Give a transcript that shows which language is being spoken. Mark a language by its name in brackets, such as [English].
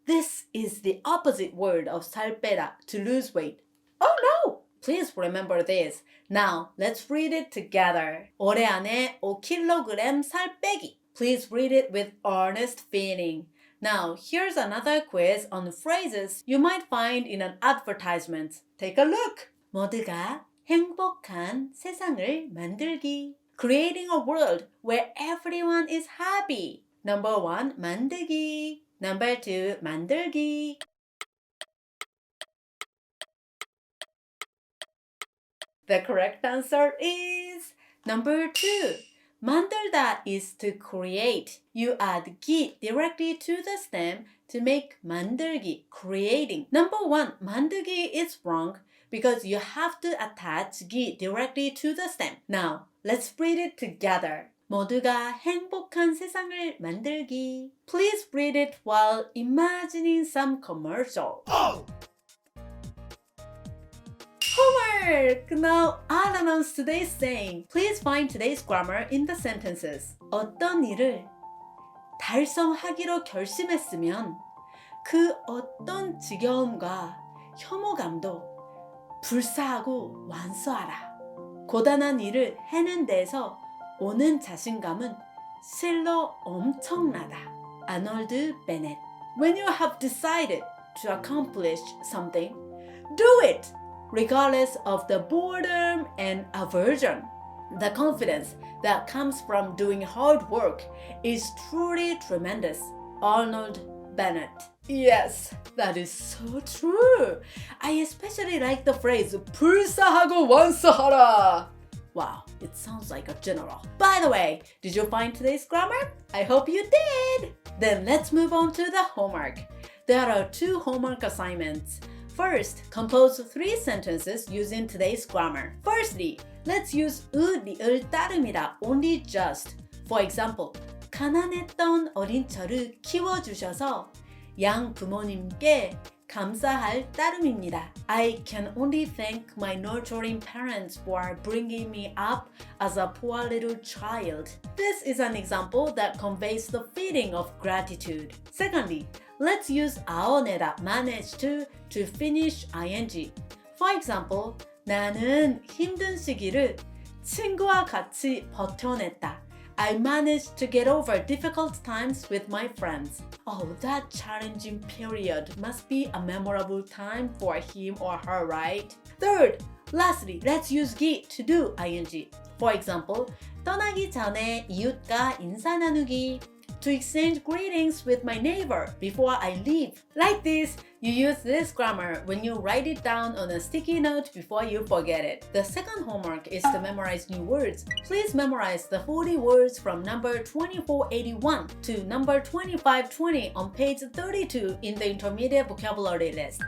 [English] This is the opposite word of 살 빼다, to lose weight. Oh no! Please remember this. Now, let's read it together. [Korean] 올해 안에 5kg 살 빼기. [English] Please read it with earnest feeling. Now, here's another quiz on phrases you might find in an advertisement. Take a look. [Korean] 모두가 행복한 세상을 만들기. [English] Creating a world where everyone is happy. Number 1, 만들기. Number 2, 만들기. The correct answer is number 2. 만들다 is to create. You add 기 directly to the stem to make 만들기, creating. Number 1, 만들기 is wrong because you have to attach 기 directly to the stem. Now, let's read it together. [Korean] 모두가 행복한 세상을 만들기. [English] Please read it while imagining some commercial. homework! Now I'll announce today's saying. Please find today's grammar in the sentences. [Korean] 어떤 일을 달성하기로 결심했으면 그 어떤 지겨움과 혐오감도 불사하고 완수하라. 고단한 일을 해낸 데에서 오는 자신감은 실로 엄청나다. 아놀드 베넷. [English] When you have decided to accomplish something, do it, regardless of the boredom and aversion. The confidence that comes from doing hard work is truly tremendous. Arnold Bennett. Yes, that is so true. I especially like the phrase [Korean] 불사하고 완수하라. [English] Wow, it sounds like a general. By the way, did you find today's grammar? I hope you did. Then let's move on to the homework. There are 2 homework assignments. First, compose 3 sentences using today's grammar. Firstly, let's use 리을 따름이다, only just. For example, [Korean] 가난했던 어린 저를 키워주셔서 양 부모님께 감사할 따름입니다. [English] I can only thank my nurturing parents for bringing me up as a poor little child. This is an example that conveys the feeling of gratitude. Secondly, let's use 아어내다, manage to finish ing. For example, [Korean] 나는 힘든 시기를 친구와 같이 버텨냈다. [English] I managed to get over difficult times with my friends. Oh, that challenging period must be a memorable time for him or her, right? Third, lastly, let's use 기 to do ing. For example, [Korean] 떠나기 전에 이웃과 인사 나누기. [English] To exchange greetings with my neighbor before I leave. Like this, you use this grammar when you write it down on a sticky note before you forget it. The second homework is to memorize new words. Please memorize the 40 words from number 2481 to number 2520 on page 32 in the intermediate vocabulary list.